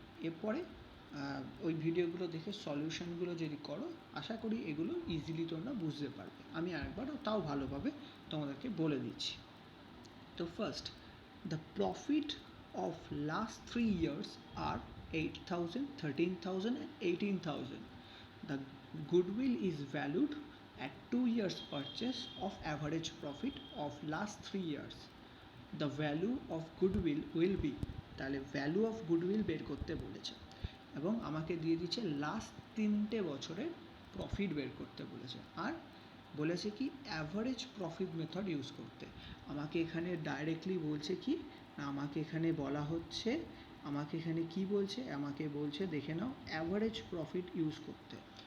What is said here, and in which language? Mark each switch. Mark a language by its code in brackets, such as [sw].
[bn] এরপরে ওই ভিডিওগুলো দেখে সলিউশনগুলো যদি করো, আশা করি এগুলো ইজিলি তোমরা বুঝতে পারবে। আমি আরেকবারও তাও ভালোভাবে তোমাদেরকে বলে দিচ্ছি। তো first, [en] The profit of last 3 years আর 8,000, 13,000 and 18,000. The goodwill is valued at 2 years purchase of average profit of last 3 years. The value of goodwill will be, [bn] তাহলে ভ্যালু অফ গুডউইল বের করতে বলেছে। এবং আমাকে দিয়ে দিচ্ছে লাস্ট 3টে বছরের প্রফিট বের করতে বলেছে, আর বলেছে কি অ্যাভারেজ প্রফিট মেথড ইউজ করতে। আমাকে এখানে ডাইরেক্টলি বলছে কি না, আমাকে এখানে বলা হচ্ছে, আমাকে এখানে কি বলছে, আমাকে বলছে দেখে নাও অ্যাভারেজ প্রফিট ইউজ করতে।